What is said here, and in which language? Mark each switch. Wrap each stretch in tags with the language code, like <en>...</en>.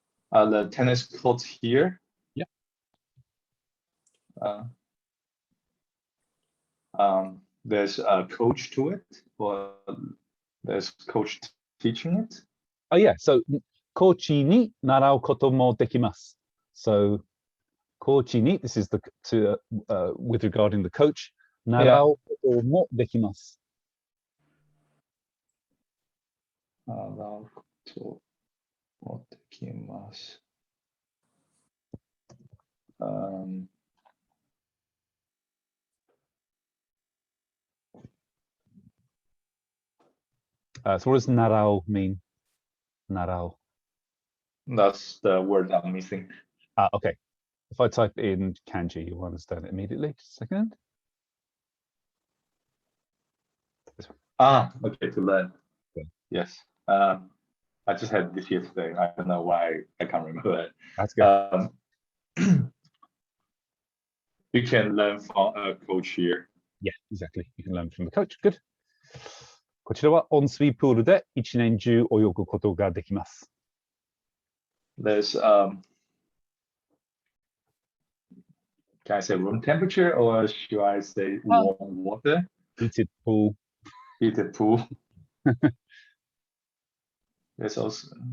<en>Are the tennis courts here? Yeah. There's a coach to it, or there's coach teaching it. Oh yeah.</en> <ja>So コーチに習うこともできます.</ja> <en>So</en> <ja>コーチに</ja> <en>this is the with regarding the coach</en> <ja>習うこともできます. 習うこともできます。</ja> <en>So what does 習う mean?</en> <ja>習う.</ja> <en>That's the word I'm missing. Okay. If I type in kanji, you'll understand it immediately. Just a second. Okay, to learn. Okay. Yes. I just had this yesterday. I don't know why I can't remember it. That's good. You can learn from a coach here. Yeah, exactly. You can learn from the coach. Good.</en> <ja>こちらは温水プールで一年中泳ぐことができます.</ja> <en>There's can I say room temperature, or should I say warm water? Heated pool. Heated pool. There's also</en>